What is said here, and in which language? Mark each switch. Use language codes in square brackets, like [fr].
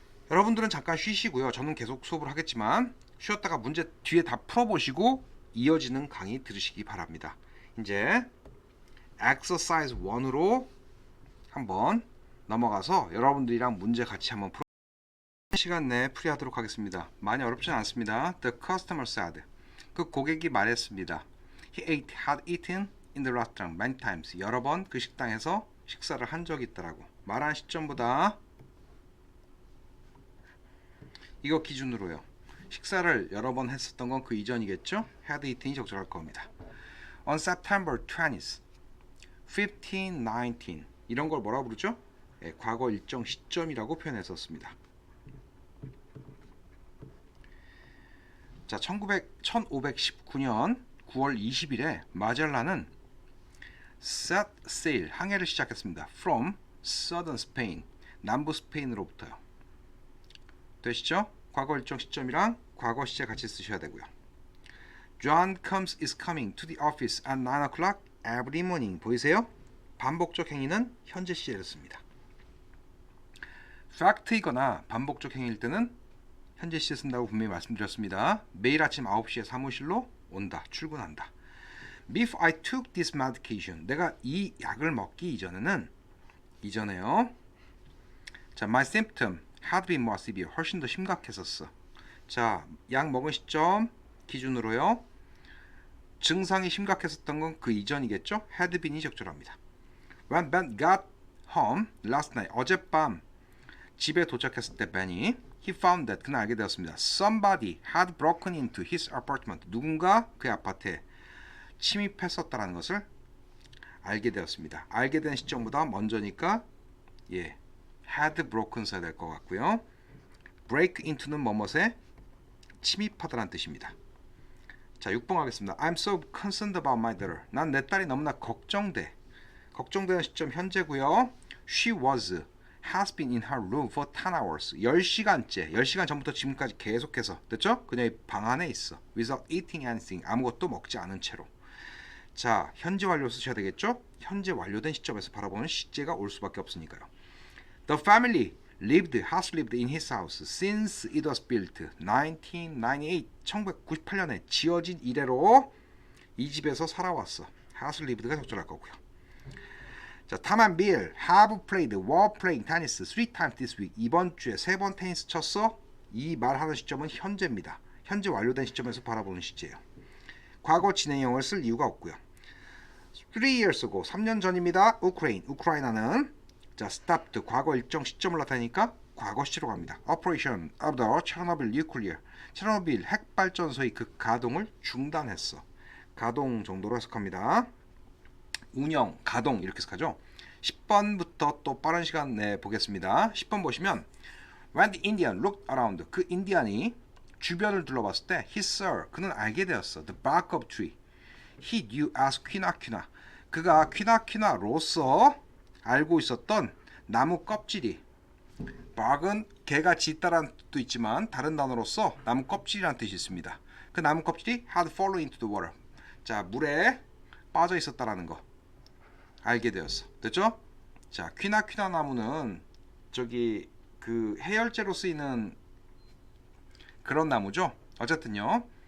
[ko] 여러분들은 잠깐 쉬시고요. 저는 계속 수업을 하겠지만 쉬었다가 문제 뒤에 다 풀어보시고 이어지는 강의 들으시기 바랍니다. 이제 exercise 1으로 한번 넘어가서 여러분들이랑 문제 같이 한번 풀어 시간 내에 풀이하도록 하겠습니다. 많이 어렵지는 않습니다. [en] The customer said, [ko] 그 고객이 말했습니다. [en] He had eaten in the restaurant many times. [ko] 여러 번 그 식당에서 식사를 한 적이 있다라고 말한 시점보다 이거 기준으로요. 식사를 여러 번 했었던 건 그 이전이겠죠? had eaten이 적절할 겁니다. [en] On September 20th, 1519 [ko] 이런 걸 뭐라고 부르죠? 예, 과거 일정 시점이라고 표현했었습니다. 자, 1519년 9월 20일에 마젤란은 [en] set sail [ko] 항해를 시작했습니다. [en] From southern Spain [ko] 남부 스페인으로부터요. 되시죠? 과거 일정 시점이랑 과거 시제 같이 쓰셔야 되고요. [en] John comes is coming to the office at 9 o'clock every morning. [ko] 보이세요? 반복적 행위는 현재 시제를 씁니다. fact이거나 반복적 행위일 때는 현재 시제 쓴다고 분명히 말씀드렸습니다. 매일 아침 9시에 사무실로 온다. 출근한다. [en] Before I took this medication. [ko] 내가 이 약을 먹기 이전에요. [en] 자, my symptom had been more severe. [ko] 훨씬 더 심각했었어. 자, 약 먹은 시점 기준으로요. 증상이 심각했었던 건 그 이전이겠죠? had been이 적절합니다. [en] When Ben got home last night. [ko] 어젯밤 집에 도착했을 때 Ben이 [en] he found that [ko] 그는 알게 되었습니다. [en] Somebody had broken into his apartment. [ko] 누군가 그의 아파트에 침입했었다라는 것을 알게 되었습니다. 알게 된 시점보다 먼저니까 예, had broken 써야 될 것 같고요. break into는 뭐뭇에 침입하다라는 뜻입니다. 자, 6번 가겠습니다. [en] I'm so concerned about my daughter. [ko] 난 내 딸이 너무나 걱정돼. 걱정되는 시점 현재고요. [en] She has been in her room for 10 hours. [ko] 10시간째, 10시간 전부터 지금까지 계속해서 됐죠? 그녀의 방 안에 있어. [en] Without eating anything. [ko] 아무것도 먹지 않은 채로. 자, 현재 완료 쓰셔야 되겠죠? 현재 완료된 시점에서 바라보는 시제가 올 수밖에 없으니까요. [en] The family has lived in his house since it was built 1998. [ko] 1998년에 지어진 이래로 이 집에서 살아왔어. has lived가 적절할 거고요. [en] 자, Tom and Bill were playing tennis 3 times this week. [ko] 이번 주에 3번 테니스 쳤어. 이 말하는 시점은 현재입니다. 현재 완료된 시점에서 바라보는 시제예요. 과거 진행형을 쓸 이유가 없고요. [en] 3 years ago, [ko] 3년 전입니다. 우크라이나는 자, stopped 과거 일정 시점을 나타내니까 과거 시로 갑니다. [en] Operation of the Chernobyl nuclear. [ko] 체르노빌 핵발전소의 그 가동을 중단했어. 가동 정도로 해석합니다. 운영, 가동 이렇게 해석하죠. 10번부터 또 빠른 시간 내 보겠습니다. 10번 보시면 [en] When the Indian looked around. [ko] 그 인디안이 주변을 둘러봤을 때 [en] he saw. [ko] 그는 알게 되었어. [en] The bark of tree. He knew as quinquina. [ko] 그가 퀴나퀴나로서 알고 있었던 나무 껍질이 bark은 개가 짖다라는 뜻도 있지만 다른 단어로서 나무 껍질이라는 뜻이 있습니다. 그 나무 껍질이 [en] had fallen into the water. [ko] 자, 물에 빠져 있었다라는 거 알게 되었어. 됐죠? 자, 퀴나퀴나 나무는 저기 그 해열제로 쓰이는 그런 나무죠. 어쨌든요.